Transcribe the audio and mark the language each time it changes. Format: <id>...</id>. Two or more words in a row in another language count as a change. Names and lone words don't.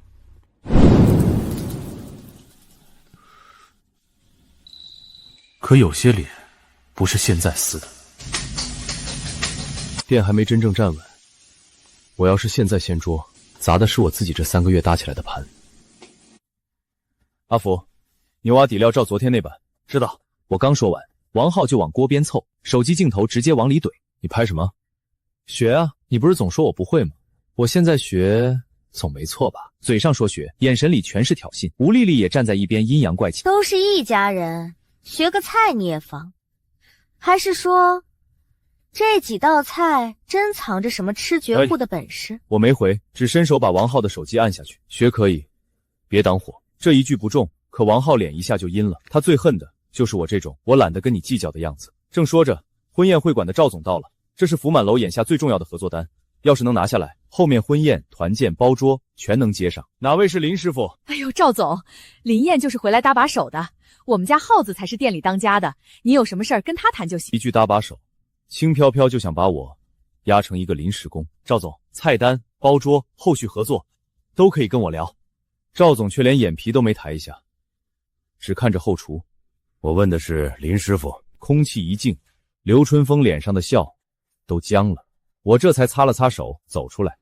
<zh>可有些臉，不是現在撕的。店還沒真正站穩，我要是現在掀桌，砸的是我自己這3個月搭起來的盤。阿福，牛蛙底料照昨天那版。知道。我剛說完，王浩就往鍋邊湊，手機鏡頭直接往裡懟。你拍什麼？學啊，你不是總說我不會嗎？我現在學總沒錯吧？嘴上說學，眼神裡全是挑釁。吳麗麗也站在一邊陰陽怪氣。都是一家人，學個菜你也防？還是說這幾道菜真藏着什麼吃絕戶的本事？我沒回，只伸手把王浩的手機按下去。學可以，別擋火。這一句不中，可王浩臉一下就陰了。他最恨的就是我這種我懶得跟你計較的樣子。正說着，婚宴會館的趙總到了。這是福滿樓眼下最重要的合作單，要是能拿下來，後面婚宴、團建、包桌全能接上。哪位是林師傅？哎呦，趙總，林燕就是回來搭把手的，我們家耗子才是店裡當家的，你有什麼事兒跟他談就行。一句搭把手，輕飄飄就想把我壓成一個臨時工。趙總，菜單、包桌、後續合作都可以跟我聊。趙總卻連眼皮都沒抬一下，只看着後廚。我問的是林師傅。空氣一靜，劉春風臉上的笑都僵了，我這才擦了擦手走出來。</zh>